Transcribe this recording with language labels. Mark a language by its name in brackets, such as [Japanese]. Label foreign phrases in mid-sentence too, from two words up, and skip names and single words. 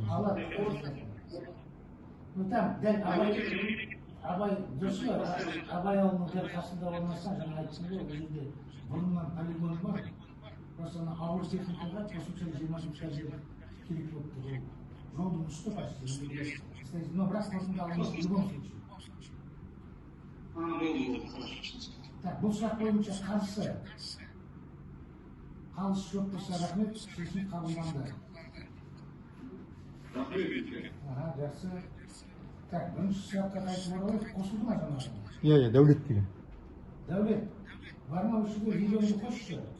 [Kazakh] Алады. Там дәл Абай дұрыс па? Абай ауылының дәл қасында орналасқан, жаңа айттым ғой, ол жерде бұрыннан полигон бар. Просто ауыр техникаға қосымша 20 жер керек болып тұр. Жолдың үсті почти. Но бірақ қосымша алынбайды [Russian] в любом случае. [Kazakh] Так, бұл сұрақ бойынша қарсы. Қалыс жоқ болса рахмет, шешім қабылданды. Жақсы. Так, бірінші сұраққа қайтып оралайық, қосылды ма жаңағы? Иә, Дәулет деген. Дәулет, бар ма осы жерде видеоны қосшы?